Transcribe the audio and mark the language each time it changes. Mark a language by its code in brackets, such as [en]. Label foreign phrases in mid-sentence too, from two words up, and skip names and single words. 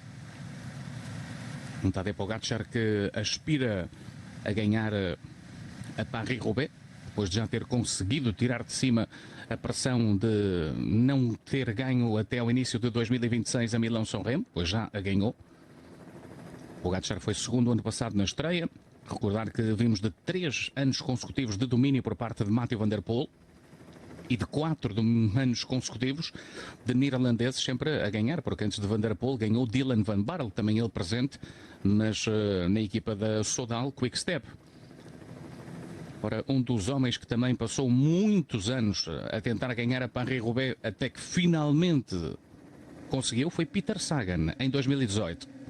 [pt] Um Tadej Pogačar que aspira a ganhar a Paris-Roubaix, depois de já ter conseguido tirar de cima a pressão de não ter ganho até ao início de 2026 a Milão-São Remo, pois já a ganhou. Pogačar foi segundo ano passado na estreia. Recordar que vimos de 3 anos consecutivos de domínio por parte de Mathieu van der Poel e de 4 anos consecutivos de neerlandeses sempre a ganhar, porque antes de Van der Poel ganhou Dylan van Baarle, também ele presente, mas na equipa da Soudal Quick-Step. Ora, um dos homens que também passou muitos anos a tentar ganhar a Paris-Roubaix até que finalmente conseguiu foi Peter Sagan, em 2018.